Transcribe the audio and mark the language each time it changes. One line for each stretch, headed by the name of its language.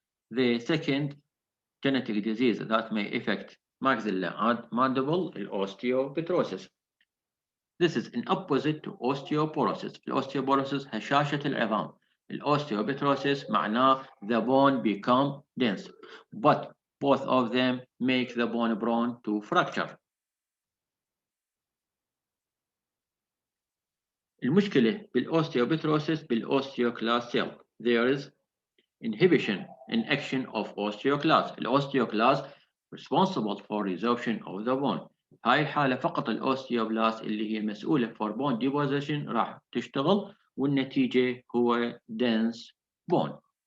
English: The second genetic disease that may affect maxilla and mandible is osteopetrosis. This is an opposite to osteoporosis.
Arabic: Osteoporosis هشاشة العظام.
English: Osteopetrosis معناه the bone become dense, but both of them make the bone prone to fracture.
Arabic: المشكلة بالأوستيوبتروسيس بالأوستيوكلاست cell.
English: There is inhibition in action of osteoclast. الأوستيوكلاست responsible for resorption of the bone.
Arabic: هاي الحالة فقط الأوستيوبلاست اللي هي مسؤولة
English: for bone deposition
Arabic: راح تشتغل والنتيجة هو
English: dense bone.